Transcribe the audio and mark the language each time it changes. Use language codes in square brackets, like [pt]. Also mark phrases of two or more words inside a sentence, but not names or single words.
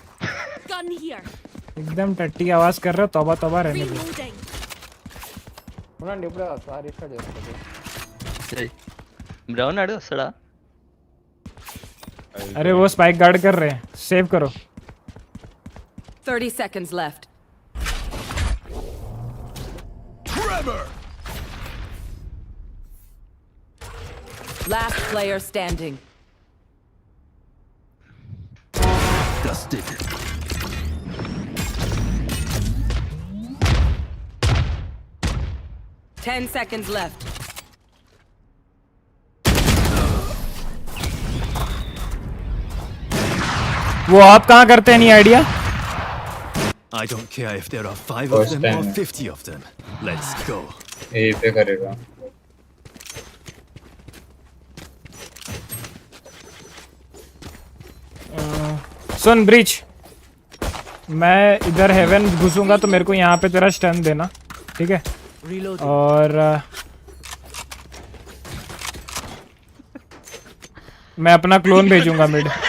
[en] Gun here. [hi] एकदम टट्टी आवाज कर रहा तौबा तौबा रहने दो [en] Reloading. [te] ఉండండి ఇప్పుడు [en] sorry restart [te] చేస్తాను. బ్రౌన్ ఆడే వస్తడా. [hi] अरे वो [en] spike guard [hi] कर रहे हैं, सेव करो. [en] 30 seconds left. Trevor! Last player standing. Dusted. Ten seconds left. [hi] वो आप कहाँ करते हैं, नहीं आइडिया? [en] I don't care if there are 5 of them or 50 of them. Let's go. [hi] यही पे करेगा. सुन ब्रिज, मैं इधर हेवन घुसूंगा तो मेरे को यहाँ पे तेरा स्टन देना, ठीक है? और मैं अपना क्लोन भेजूंगा मिड.